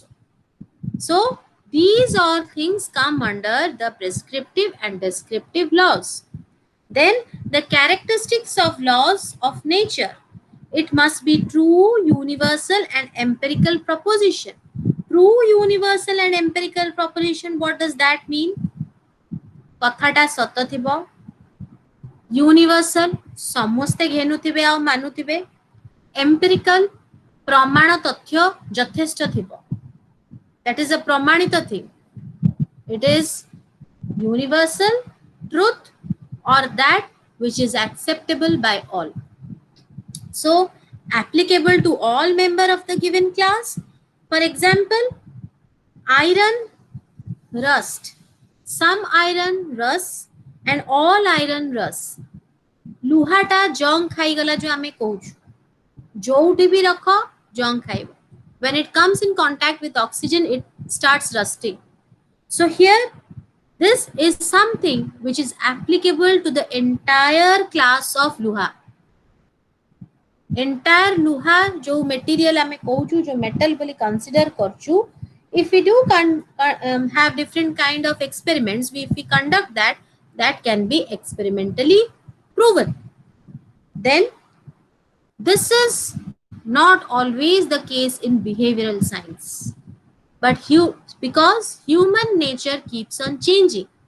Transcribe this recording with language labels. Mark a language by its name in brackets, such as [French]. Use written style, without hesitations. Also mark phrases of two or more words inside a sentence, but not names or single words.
[English] So these all things come under the prescriptive and descriptive laws. Then the characteristics of laws of nature. It must be true, universal, and empirical proposition. True, universal, and empirical proposition, what does that mean? [Odia] କଥାଟା ସତ ଥିବ, ୟୁନିଭର୍ସାଲ ସମସ୍ତେ ଘେନୁଥିବେ ଆ ମାନୁଥିବେ, ଏମ୍ପିରିକାଲ ପ୍ରମାଣ ତଥ୍ୟ ଯଥେଷ୍ଟ ଥିବ, [English] that is a प्रमाणित thing. It is universal truth or that which is acceptable by all. So applicable to all member of the given class. For example, iron rust. Some iron rust and all iron rust. [Odia] ଲୁହାଟା ଜଙ୍ଗ ଖାଇଗଲା ଯୋ ଆମେ କହୁଛୁ, ଯେଉଁଟି ଭି ରଖ ଜଙ୍ଗ ଖାଇବ. [English] When it comes in contact with oxygen, it starts rusting. So here, this is something which is applicable to the entire class of luha. Entire luha [Odia] जो material आमे कहूछु, जो metal बोली consider करछु, [English] if we do have different kind of experiments, if we conduct that can be experimentally proven. Then this is not always the case in behavioral science, but because human nature keeps on changing.